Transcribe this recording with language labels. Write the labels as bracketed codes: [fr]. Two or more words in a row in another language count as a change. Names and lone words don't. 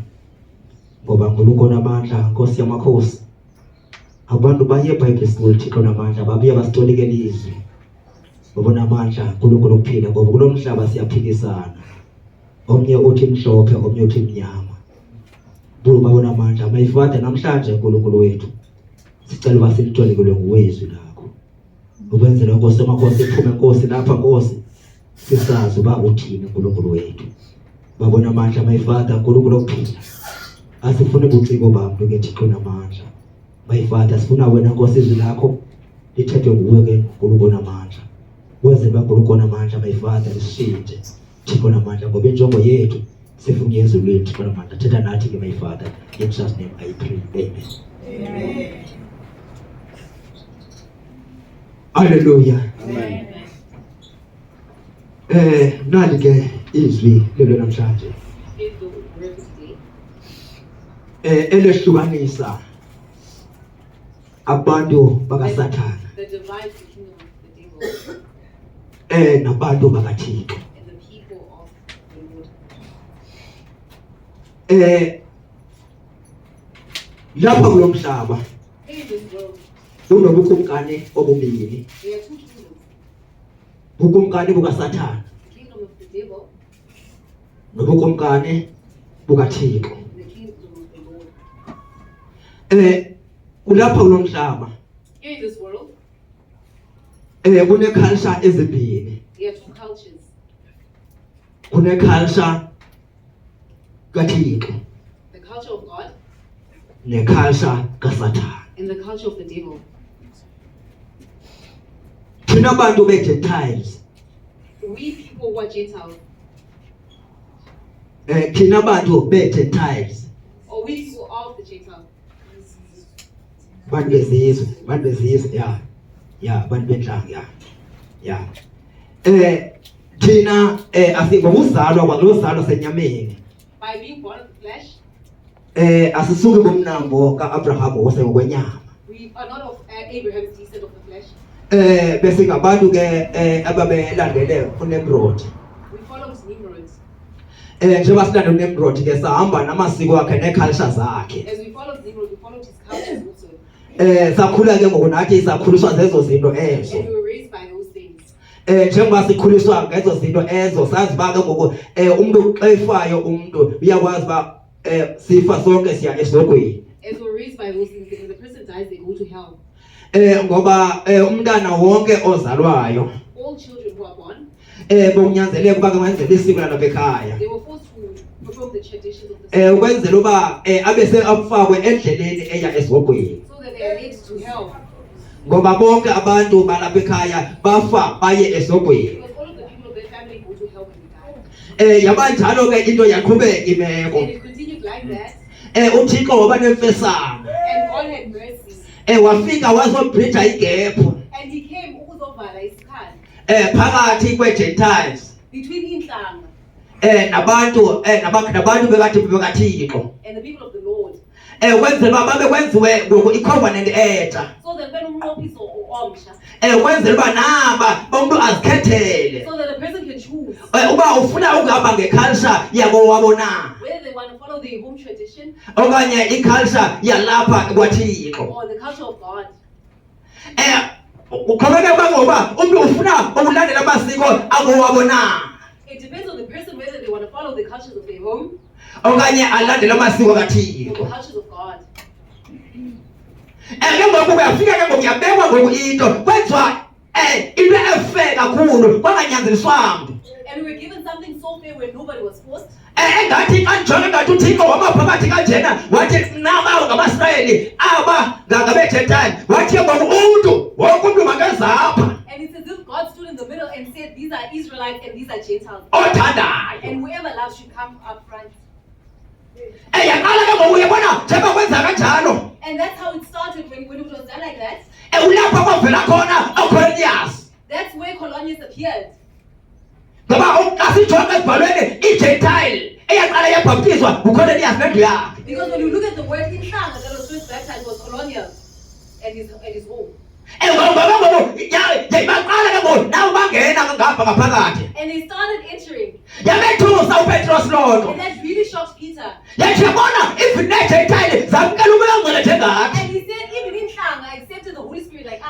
[xh] Ngoba uNkulunkulu onamandla Nkosi yamakhosi. Abantu baye eBhayibhile school Thixo onamandla babuye basitolikela izwi. Babona amandla uNkulunkulu okuphila ngoba kulo mhlaba siyaphikisana. Omnye uthi mhlophe, omnye uthi mnyama. Babona amandla [en] my Father [xh] namhlanje uNkulunkulu wethu. Sicela uba silitolekelwe nguwezwi lakho. Ukwenzela Nkosi yamakhosi iphume Nkosi lapha Nkosi. Sisazi uba uthini uNkulunkulu wethu. Babona amandla [en] my Father [xh] uNkulunkulu okuphila. Asifune ubuciko bamntu ke Thixo onamandla. [en] My Father [xh] sifuna wena Nkosi izwi lakho lithethwe nguwe ke uNkulunkulu onamandla. Wenze uba uNkulunkulu onamandla [en] my Father [xh] lishintshe Thixo onamandla ngoba injongo yethu sifuna izwi lethu Thixo onamandla. Thetha nathi ke [en] my Father, in Jesus name I pray. [xh] Amen. Amen. Hallelujah. Amen. Nali ke izwi lelo namhlanje. [en] Here's the word today. [xh] Elehlukanisa abantu bakaSathana [en] That divides the kingdom of the devil [xh] nabantu bakaThixo. [en] and the people of the Lord. [xh] Lapha kulo mhlaba [en] Here in this world, [xh] kunobukumkani obubili. [en] there are two kingdoms. [xh] Ubukumkani bukaSathana [en] The kingdom of the devil [xh] nobukumkani bukaThixo. [en] and the kingdom of the Lord. [xh] Kulapha kulo mhlaba [en] Here in this world, [xh] kuneculture ezimbili. [en] there are two cultures. [xh] Kuneculture kaThixo [en] The culture of God [xh] neculture kaSathana. [en] and the culture of the devil. [xh] Thina bantu beGentiles, [en] We people who are Gentiles, [xh] thina bantu beGentiles, [en] or we people of the Gentiles, [xh] bantu bezizwe, bantu benhlanga, thina ngokuzalwa kwalozalwa senyameni, [en] by being born of the flesh, [xh] asisuki kumnambo kaAbraham osengokwenyama. [en] we are not of Abraham's descent of the flesh. [xh] Bese ngabantu ke ababelandele uNimrod. [en] We follow Nimrod. [xh] Njengoba silanda uNimrod ke sahamba namasiko akhe neculture zakhe. [en] As we follow Nimrod, we follow his cultures also. [xh] Sakhula ke ngoku nathi sakhuliswa zezo zinto ezo. [en] And we were raised by those things. [xh] Njengoba sikhuliswa ngezo zinto ezo sazi ba ke ngoku umuntu xa efayo umuntu uyakwazi ba sifa sonke siya esogweni. [en] As we're raised by those things, when the person dies, they go to hell. [xh] Ngoba umntana wonke ozalwayo [en] All children who are born, [xh] bonyanzeleka ukuba ke wenze isiko lalapha ekhaya. [en] they were forced to perform the traditions of the [xh] Ukwenzela uba abese afakwe endleleni eya esogweni. [en] so that they are led to hell. [xh] Ngoba bonke abantu balapha ekhaya bafa baye esogweni. [en] Because all of the people of their family go to hell when they die. [xh] Yabanjalo ke into yaqhubeka imeko. [en] And it continued like that. [xh] uThixo waba nemfesana. [en] And God had mercy. [xh] Wafika wazobridge igap [en] And he came [xh] ukuzovala isikhala phakathi kweGentiles [en] between inhlanga [xh] nabantu bekade bekaThixo. [en] and the people of the Lord. [xh] Kwenzela uba babe kwenziwe ngoku icovenant entsha. [en] So that when [xh] umnqophiso omsha, Kwenzela uba naba umuntu azikhethele. [en] so that a person can choose [xh] Uba ufuna ukuhamba ngeculture yakowabo na [en] whether they want to follow the home tradition [xh] okanye iculture yalapha kwaThixo. [en] or the culture of God. [xh] Ukhomeke ngoba umuntu ufuna ukulandela amasiko akowabo na [en] It depends on the person whether they want to follow the cultures of their home [xh] okanye alandele amasiko [en] or the [xh] kaThixo. [en] cultures of God. [xh] Ke ngoku uyafika ke ngoku yabekwa ngoku into kwenziwa into efe kakhulu kwanganyanzeliswanga. [en] And we were given something so fair where nobody was forced. [xh] engathi kanjalo ngathi uThixo wamaphakathi kanjena wathi nabawo ngamaSrayeli aba ngabeGentile wathi ngoba umuntu wonke umuntu makezapha. [en] And it's as if God stood in the middle and said, these are Israelites and these are Gentiles. [xh] Othandayo. [en] And whoever loves should come up front. [xh] Yaqala ke ngoku uyabona njengoba kwenza kanjalo. [en] And that's how it started when it was done like that. [xh] Ulapha kwavela khona uCornelius. [en] That's where Colonius appeared. [xh] Ngoba asijonge esibhalweni iGentile eyaqala yabhaptizwa uCornelius nendlu yakhe. [en] Because when you look at the word inhlanga that was first baptized was Colonius and his home. And they started entering. And that really shocked Peter. And he said, even in Tongue, I accepted the Holy Spirit like us.